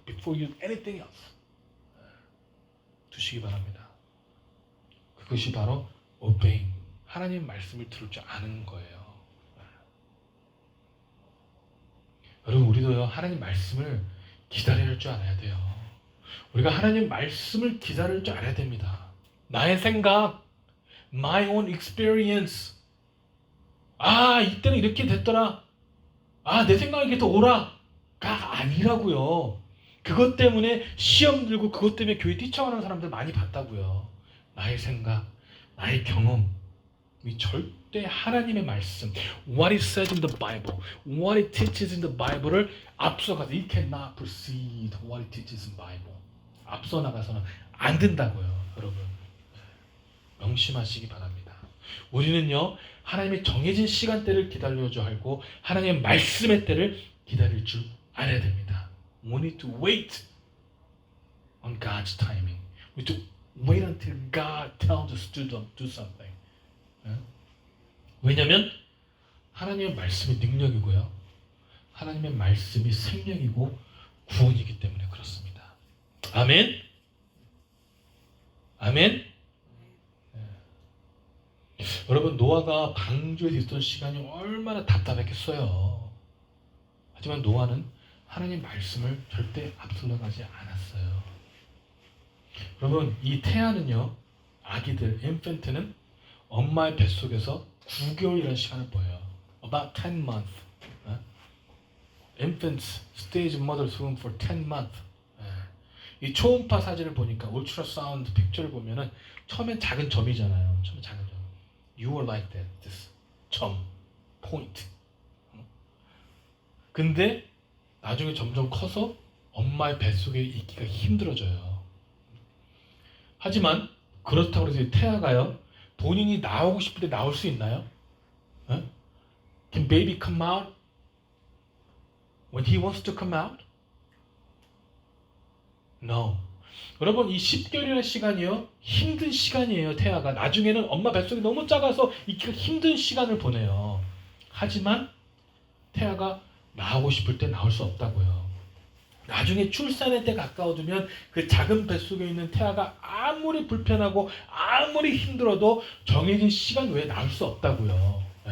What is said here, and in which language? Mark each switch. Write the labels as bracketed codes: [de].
[en] Before you do anything else [ko] 두시기 바랍니다. 그것이 바로 obeying 하나님 말씀을 들을 줄 아는 거예요. 여러분 우리도요 하나님 말씀을 기다릴 줄 알아야 돼요. 우리가 하나님 말씀을 기다릴 줄 알아야 됩니다. 나의 생각, [en] my own experience. [ko] 이때는 이렇게 됐더라. 내 생각이 이게 더 옳아가 아니라고요. 그것 때문에 시험 들고 그것 때문에 교회 뛰쳐가는 사람들 많이 봤다고요. 나의 생각, 나의 경험이 절대 하나님의 말씀, [en] what it says in the Bible, what it teaches in the Bible을 [ko] 앞서가서 [en] it cannot precede what it teaches in the Bible. [ko] 앞서 나가서는 안 된다고요, 여러분. 명심하시기 바랍니다. 우리는요 하나님의 정해진 시간대를 기다려줘 알고 하나님의 말씀의 때를 기다릴 줄 알아야 됩니다. [en] We need to wait on God's timing. We need to wait until God tells us to do something. [ko] 왜냐하면 하나님의 말씀이 능력이고요. 하나님의 말씀이 생명이고 구원이기 때문에 그렇습니다. 아멘. 아멘. 여러분 노아가 방주에 있던 시간이 얼마나 답답했겠어요. 하지만 노아는 하나님 말씀을 절대 앞서나가지 않았어요. 여러분 이 태아는요 아기들 인펜트는 엄마의 뱃속에서 9개월이라는 시간을 보여요. [en] About 10 months. Infants stays in mother's womb for 10 months. [ko] 이 초음파 사진을 보니까 울트라사운드 픽처를 보면은 처음엔 작은 점이잖아요. 처음에 작은 점. [en] You are like that. This 점, point. [ko] 근데 나중에 점점 커서 엄마의 뱃속에 있기가 힘들어져요. 하지만 그렇다고 해서 태아가요 본인이 나오고 싶을 때 나올 수 있나요? [en] Can baby come out when he wants to come out? No. [ko] 여러분 이 10개월이라는 시간이요 힘든 시간이에요. 태아가 나중에는 엄마 뱃속이 너무 작아서 있기가 힘든 시간을 보내요. 하지만 태아가 나오고 싶을 때 나올 수 없다고요. 나중에 출산의 때 가까워지면 그 작은 뱃속에 있는 태아가 아무리 불편하고 아무리 힘들어도 정해진 시간 외에 나올 수 없다고요.